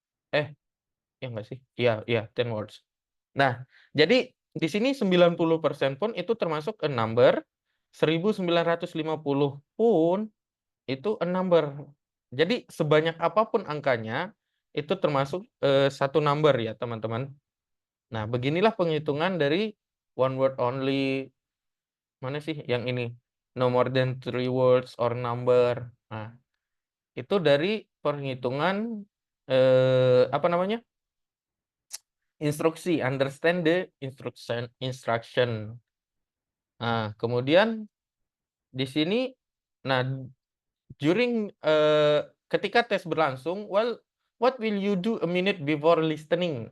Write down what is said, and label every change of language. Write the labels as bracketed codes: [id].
[id] Ya enggak sih? Iya iya, 10 words. Nah, jadi di sini 90% pun itu termasuk a number, 1950 pun itu a number. Jadi sebanyak apapun angkanya, itu termasuk 1 number ya, teman-teman. Nah, beginilah penghitungan dari 1 word only, mana sih yang ini? [en] No more than 3 words or number. [id] Nah, itu dari perhitungan apa namanya? [en] Instruksi, understand the instruction. [id] Nah, kemudian di sini, nah [en] during [id] ketika tes berlangsung, [en] well, what will you do a minute before listening?